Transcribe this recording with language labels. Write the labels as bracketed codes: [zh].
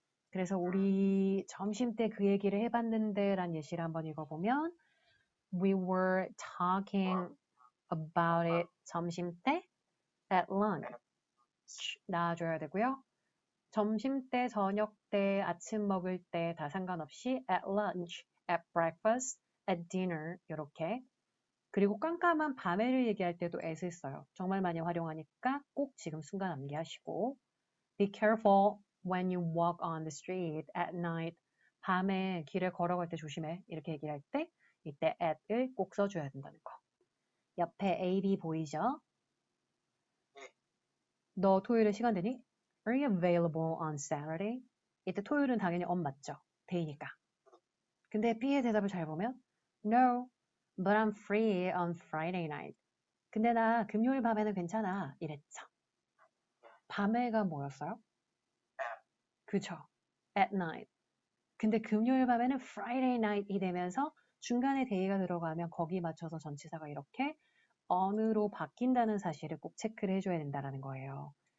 [ko] 그래서 우리 점심 때 그 얘기를 해봤는데 라는 예시를 한번 읽어보면 [en] We were talking about it [ko] 점심 때 [en] at lunch [ko] 나와줘야 되고요. 점심 때, 저녁 때, 아침 먹을 때 다 상관없이 [en] at lunch, at breakfast, at dinner [ko] 이렇게 그리고 깜깜한 밤에를 얘기할 때도 at을 써요. 정말 많이 활용하니까 꼭 지금 순간 암기하시고 [en] Be careful when you walk on the street at night. [ko] 밤에 길을 걸어갈 때 조심해. 이렇게 얘기할 때 이때 at을 꼭 써줘야 된다는 거. 옆에 AB 보이죠? 너 토요일에 시간 되니? [en] Are you available on Saturday? [ko] 이때 토요일은 당연히 on 맞죠? 데이니까. 근데 B의 대답을 잘 보면 [en] No, but I'm free on Friday night. [ko] 근데 나 금요일 밤에는 괜찮아. 이랬죠. 밤에가 뭐였어요? 그쵸. [en] At night. [ko] 근데 금요일 밤에는 Friday night이 되면서 중간에 데이가 들어가면 거기 맞춰서 전치사가 이렇게 on으로 바뀐다는 사실을 꼭 체크를 해줘야 된다는 거예요.